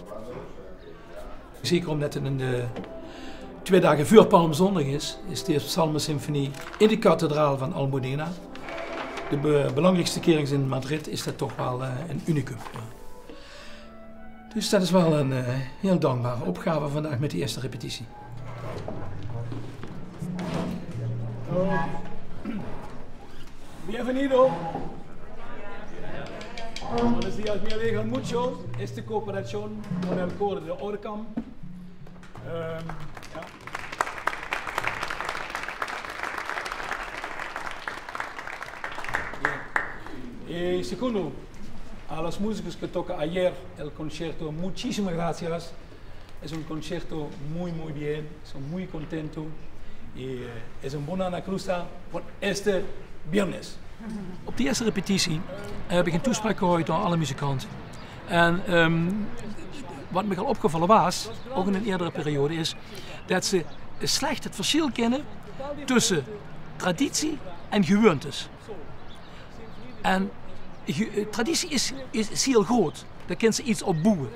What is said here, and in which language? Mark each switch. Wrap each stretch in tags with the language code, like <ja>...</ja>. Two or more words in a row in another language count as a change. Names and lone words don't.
<nl>Zeker omdat het in de 2 dagen voor Palmzondag is de Psalmensymfonie in de kathedraal van Almudena. De belangrijkste kerk in Madrid is dat toch wel een unicum. Dus dat is wel een heel dankbare opgave vandaag met die eerste repetitie.</nl> <es>Bienvenido. Buenos días, me alegro mucho esta cooperación con el coro de Orcam. Y segundo, a los músicos que tocan ayer el concierto, muchísimas gracias. Es un concierto muy bien, son muy contentos y es un buena cruza por este viernes.</es> <nl>Op de eerste repetitie heb ik een toespraak gehoord door alle muzikanten. En wat me al opgevallen was, ook in een eerdere periode, is dat ze slecht het verschil kennen tussen traditie en gewoontes. En traditie is heel groot, daar kunnen ze iets op bouwen.</nl>